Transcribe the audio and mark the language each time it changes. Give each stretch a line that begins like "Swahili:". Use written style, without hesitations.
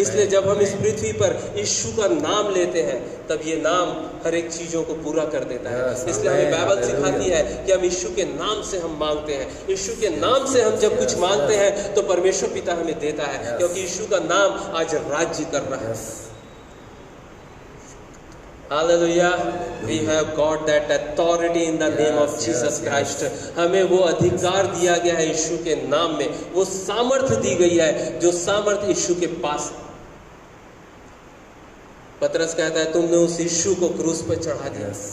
Hindi: इसलिए जब हम इस पृथ्वी पर यीशु का नाम लेते हैं तब ये नाम हर एक चीजों को पूरा कर देता है। इसलिए हमें बाइबल सिखाती है कि हम यीशु के नाम से हम मांगते हैं। यीशु के नाम से हम जब कुछ मांगते हैं तो परमेश्वर पिता हमें देता है, क्योंकि यीशु का नाम आज राज्य कर रहा है।
English: Hallelujah. We have got that authority in the name of Jesus Christ.
Hindi: हमें वो अधिकार दिया गया है यीशु के नाम में, वो सामर्थ दी गई है जो सामर्थ यीशु के पास है। पतरस कहता है तुमने उस यीशु को क्रूस पर चढ़ा दिया।